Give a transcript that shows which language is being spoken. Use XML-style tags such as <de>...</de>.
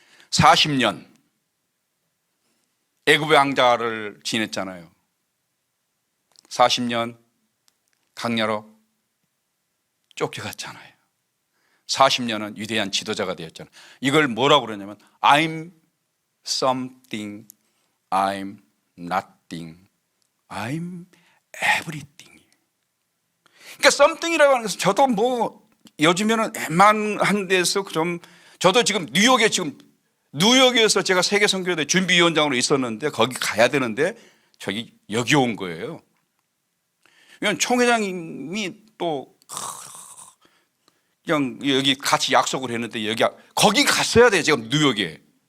<ko>40년 애굽의 왕자를 지냈잖아요. 40년 강야로 쫓겨갔잖아요. 40년은 위대한 지도자가 되었잖아요. 이걸 뭐라고 그러냐면</ko> <en>I'm something, I'm nothing, I'm everything.</en> <ko>그러니까 something이라고 하는 것은 저도 뭐 요즘에는 웬만한 데서 좀, 저도 지금 뉴욕에서 제가 세계선교대 준비위원장으로 있었는데 거기 가야 되는데 여기 온 거예요. 왜냐하면 총회장님이 또 그냥 여기 같이 약속을 했는데 거기 갔어야 돼요. 지금 뉴욕에.</ko>